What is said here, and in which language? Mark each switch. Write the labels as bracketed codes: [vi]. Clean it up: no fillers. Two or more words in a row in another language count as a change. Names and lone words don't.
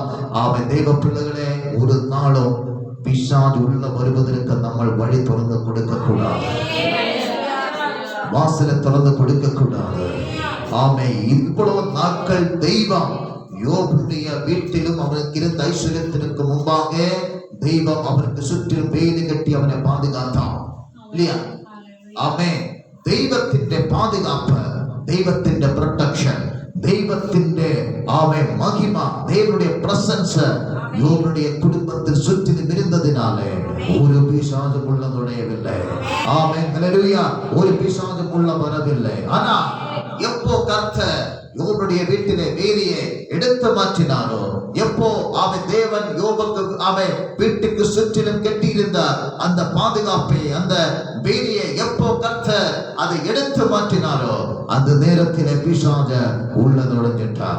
[ta] தேவ பிள்ளைகளே, ஒரு நாளும் பிசாசு உள்ள வருவதற்கு நம்ம வழி திறந்து கொடுக்க கூடாது, வாசலை திறந்து கொடுக்க கூடாது. இவ்வளவு நாட்கள் தெய்வம் யோபுடைய வீட்டிலும் அவனுக்கு இருந்த ஐஸ்வர்யத்திற்கு முன்பாக தெய்வம் அவனுக்கு சுற்றிலும் வேலி கட்டி அவனை பாதுகாத்தான் இல்லையா? [ml] ദൈവത്തിന്റെ പാതുകാപ്പ്, ദൈവത്തിന്റെ പ്രൊട്ടക്ഷൻ, ദൈവത്തിന്റെ മഹിമ, ദൈവയുടെ പ്രസൻസ് യോബുடைய കുടുംബത്തിൽ ചുറ്റിലും ഇരുന്നതിനാലെ ഒരു പിശാചും ഉള്ള നുഴയവില്ല. ഹല്ലേലൂയ. ഒരു പിശാചും ഉള്ള വരവില്ല. [ta] ஆனா எப்போ கர்த்தர் யோபுடைய வீட்டிலே வேலியை எடுத்து மாற்றினாரோ, எப்போ தேவன் யோபுக்கு வீட்டுக்கு சுற்றிலும் கட்டியிருந்த அந்த பாதுகாப்பை, அந்த வேலியை எப்போ கர்த்தர் அதை எடுத்து மாற்றினாரோ அந்த நேரத்திலே பிசாசு உள்ள நுழைஞ்சிட்டார்.